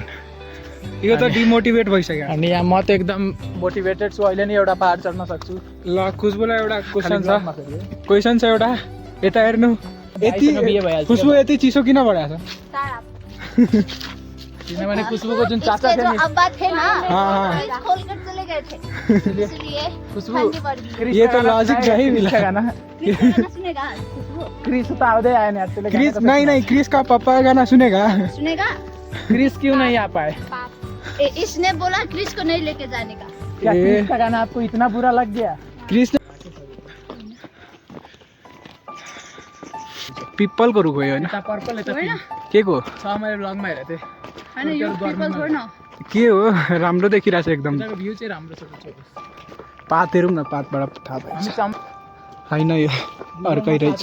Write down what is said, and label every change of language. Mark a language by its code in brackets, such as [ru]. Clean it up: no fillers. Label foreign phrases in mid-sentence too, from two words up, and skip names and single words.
[ne] यो त डिमोटिभेट भइसक्यो अनि यहाँ म त एकदम मोटिभेटेड छु अहिले नै एउटा पहाड चढ्न सक्छु ल खुसबुलाई एउटा क्वेसन छ एउटा यता हेर्नु खुसबु यति चिसो किन भइरहेछ किनभने खुसबुको जुन चाचा थियो नि [hi] अब्बा थे ना हाँ। खोलकर चले गए थे इसलिए खुशबू ठंडी बढ़ गई ये तो लॉजिक नहीं मिला गाना गाना सुनेगा खुशबू [ne] क्रिस तो आउँदै आएन यार त्यसले [hi] क्रिस नहीं क्रिस का पापा का गाना सुनेगा सुनेगा क्रिस क्यों नहीं आ पाए इसने बोला क्रिस को नहीं लेके जाने का क्या क्रिस का गाना आपको इतना बुरा लग गया [ne] क्रिस पिपल को रुख भयो होइन पर्पल यता के को छ मैले ब्लगमा हेरेको थिएँ हैन यो पिपल छोड न के हो राम्रो देखिरहेछ एकदम त्यहाँको भ्यू चाहिँ राम्रो छ पात हेरौँ न पातबाट थाहा पाइन्छ होइन यो अर्कै रहेछ